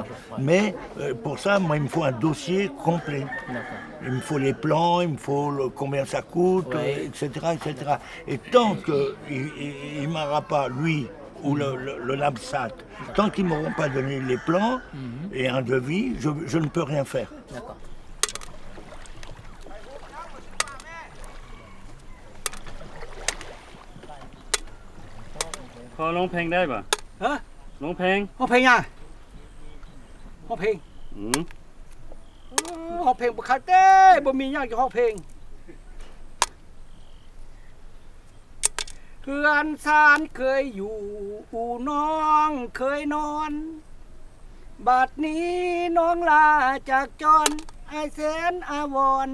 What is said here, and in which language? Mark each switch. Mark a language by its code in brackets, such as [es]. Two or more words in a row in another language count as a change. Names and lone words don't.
[fr] Mais pour ça, moi, il me faut un dossier complet. Il me faut les plans, il me faut combien ça coûte, etc., etc. Et tant qu'il ne m'aura pas, lui, ou le LABSAT, tant qu'ils ne m'auront pas donné les plans et un devis, je ne peux rien faire. D'accord. [th] พอร้องเพลงได้ป่ะ ฮะ ร้องเพลง [tts] ร้องเพลงยังร้องเพลงร้องเพลงบ่คักเด้บ่มีหยังจะร้องเพลงเพื่อนสารเคยอยู่อู่น้องเคยนอนบัดนี้น้องลาจากจรไอแสนอาวร